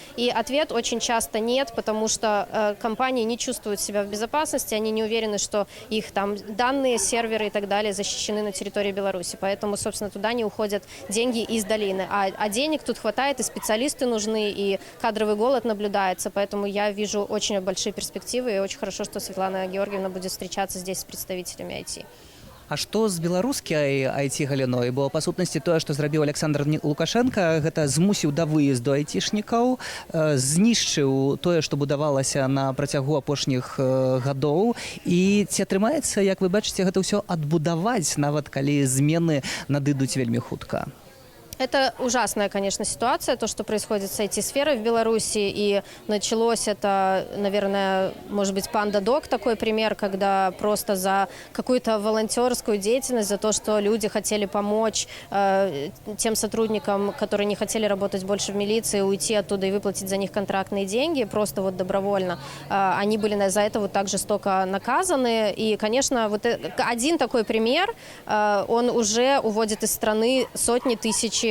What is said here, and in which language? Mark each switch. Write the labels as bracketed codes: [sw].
[ru] И ответ очень часто нет, потому что компании не чувствуют себя в безопасности, они не уверены, что их там данные, серверы и так далее защищены на территории Беларуси. Поэтому, собственно, туда не уходят деньги из долины. А денег тут хватает, и специалисты нужны, и кадровый голод наблюдается. Поэтому я вижу очень большие перспективы, и очень хорошо, что Светлана Георгиевна будет встречаться здесь с представителями IT. [be] А што з беларускай IT-галіной? Бо, па сутнасці, тое, што зрабіў Александр Лукашенко, гэта змусіў да выезду айцішнікаў, знішчыў тое, што будавалася на працягу апошніх гадоў. І ці атрымаецца, як вы бачыце, гэта ўсё адбудаваць, нават калі змены надыдуць вельмі хутка? [ru] Это ужасная, конечно, ситуация, то, что происходит с IT-сферой в Беларуси, и началось это, наверное, может быть, PandaDoc такой пример, когда просто за какую-то волонтерскую деятельность, за то, что люди хотели помочь тем сотрудникам, которые не хотели работать больше в милиции, уйти оттуда и выплатить за них контрактные деньги, просто вот добровольно, они были за это вот так жестоко наказаны, и, конечно, вот один такой пример, он уже уводит из страны сотни тысяч